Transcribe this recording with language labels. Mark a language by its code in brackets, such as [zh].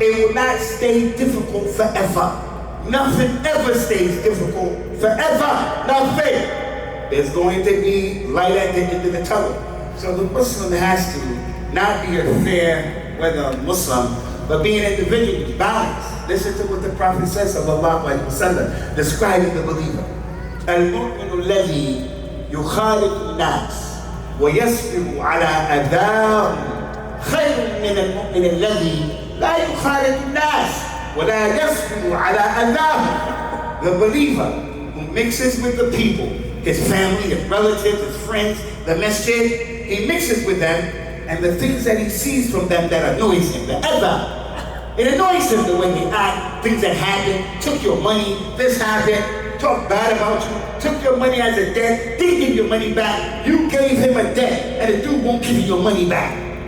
[en] It will not stay difficult forever. Nothing ever stays difficult forever. Nothing. There's going to be light at the end of the tunnel. So the Muslim has to not be a fair weather Muslim, but be an individual who's balanced. Listen to what the Prophet says, sallallahu alaihi wasallam, describing the believer. [ar] المؤمن الذي يخالط الناس ويصبر على أذاهم خير من المؤمن الذي لا يخالط الناس ولا يصبر على أذاهم. [en] The believer who mixes with the people, his family, his relatives, his friends, the masjid, he mixes with them, and the things that he sees from them that annoys him, the adha, it annoys him the way they act, things that happen, took your money, this happened, talk bad about you, took your money as a debt, didn't give your money back, you gave him a debt, and the dude won't give you your money back.